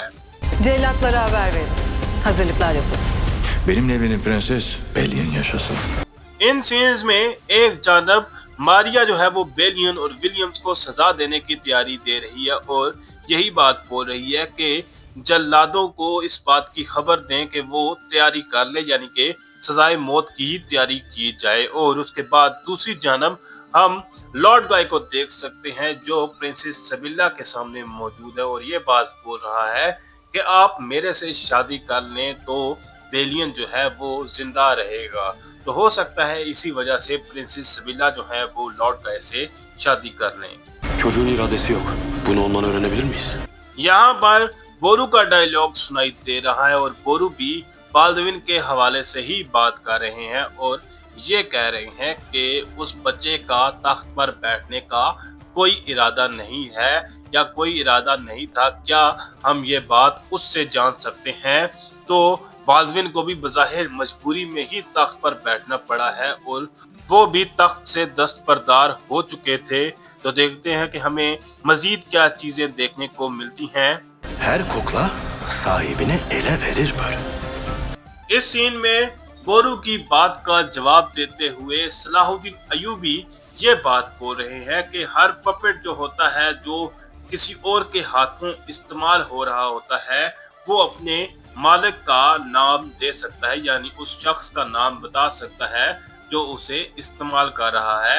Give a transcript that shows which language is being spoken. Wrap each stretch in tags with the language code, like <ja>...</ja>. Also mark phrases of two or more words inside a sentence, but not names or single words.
<tr>Cellatlara haber verin. Hazırlıklar yapılsın. Benimle evlenen prenses Belyen yaşasın.</tr> <hi>इन सीन्स में एक जानब मारिया जो है वो बेलियन और विलियम्स को सजा देने की तैयारी दे रही है और यही बात बोल रही है कि जल्लादों को इस बात की खबर दें कि वो तैयारी कर ले, यानी कि सजाए मौत की ही तैयारी की जाए। और उसके बाद दूसरी जानब हम लॉर्ड गाय को देख सकते हैं जो प्रिंसेस सबिल्ला के सामने मौजूद है और ये बात बोल रहा है कि आप मेरे से शादी कर लें तो बेलियन जो है वो जिंदा रहेगा। तो हो सकता है इसी वजह से प्रिंसेस सबिल्ला जो है वो लॉर्ड गाय से शादी कर लें।</hi> <tr>Çocuğun iradesi yok. Bunu ondan öğrenebilir miyiz?</tr> <hi>यहाँ पर बोरू का डायलॉग सुनाई दे रहा है और बोरू भी बाल्दविन के हवाले से ही बात कर रहे हैं और ये कह रहे हैं कि उस बच्चे का तख्त पर बैठने का कोई इरादा नहीं है या कोई इरादा नहीं था, क्या हम ये बात उससे जान सकते हैं। तो बाल्दविन को भी बज़ाहिर मजबूरी में ही तख्त पर बैठना पड़ा है और वो भी तख्त से दस्तबरदार हो चुके थे। तो देखते हैं कि हमें मजीद क्या चीजें देखने को मिलती हैं।</hi> <tr>Her kukla sahibini ele verir böyle.</tr> <hi>इस सीन में बोरू की बात का जवाब देते हुए सलाहुद्दीन अयूबी ये बात बोल रहे हैं कि हर पपेट जो होता है जो किसी और के हाथों इस्तेमाल हो रहा होता है वो अपने मालिक का नाम दे सकता है, यानी उस शख्स का नाम बता सकता है जो उसे इस्तेमाल कर रहा है।</hi>